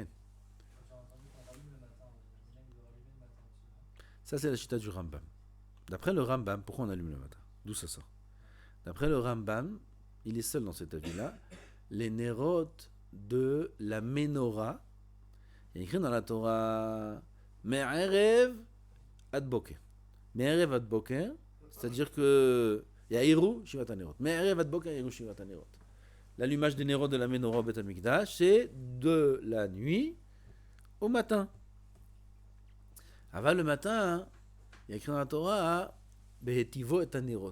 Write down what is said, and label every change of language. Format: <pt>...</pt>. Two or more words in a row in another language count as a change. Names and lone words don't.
<fr>J'ai entendu qu'on rallume le matin, le minhag de rallumer le matin aussi. Ça c'est la chita du Rambam. D'après le Rambam, pourquoi on allume le matin? D'où ça sort? D'après le Rambam, il est seul dans cet avis-là, les Nerot de la Menorah. Il y a écrit dans la Torah</fr> <he>מערב עד בוקר. מערב עד בוקר,</he> <fr>c'est-à-dire que il y a</fr> <he>יאירו שבעת הנרות. מערב עד בוקר, יאירו שבעת הנרות.</he> <fr>L'allumage des Nerot de la Menorah au Beth HaMikdash, c'est de la nuit au matin. Avant le matin, il y a écrit dans la Torah</fr> <he>בהיטיבו את הנרות.</he>